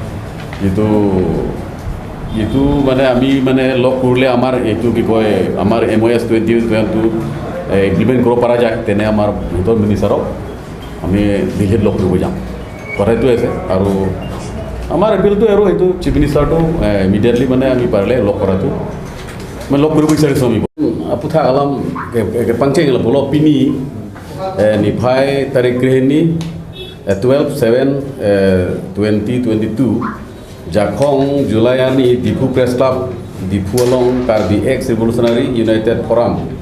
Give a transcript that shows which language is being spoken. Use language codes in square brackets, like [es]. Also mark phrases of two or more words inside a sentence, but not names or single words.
[as] যিটো মানে আমি মানে লগ কৰিলে আমাৰ এইটো কি কয় আমাৰ MOS 2022 ইমপ্লিমেণ্ট কৰিব পৰা যায় তেনে আমাৰ [en] home minister [as] আমি দিল্লীত লগ কৰিব যাম কথাটো আছে আৰু আমাৰ এপিলটো আৰু এইটো [en] chief minister immediately [as] মানে আমি পাৰিলে লগ কৰাটো মানে লগ কৰিব বিচাৰিছোঁ আমি [mjw] aputha alam pangceng la bolo pini nifai tarik grehni 12/7/2022 Jakong Julayani Dipu Press Club Dipu Along Karbi Ex Revolutionary United Forum